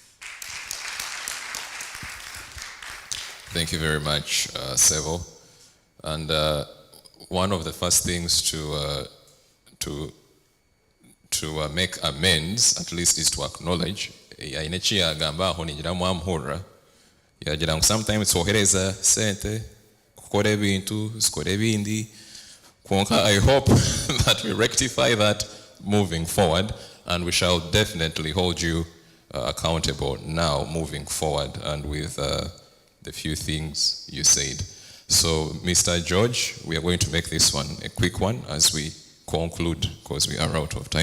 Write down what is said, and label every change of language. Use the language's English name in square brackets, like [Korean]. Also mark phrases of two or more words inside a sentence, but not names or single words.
[English] Thank you very much, Sevo. And one of the first things to make amends, at least, is to acknowledge. [Nyankole] Sometimes twohereza sente kukora ebintu zikora ebindi. [English] I hope that we rectify that moving forward, and we shall definitely hold you accountable now moving forward, and with the few things you said. So, Mr. George, we are going to make this one a quick one as we conclude, because we are out of time.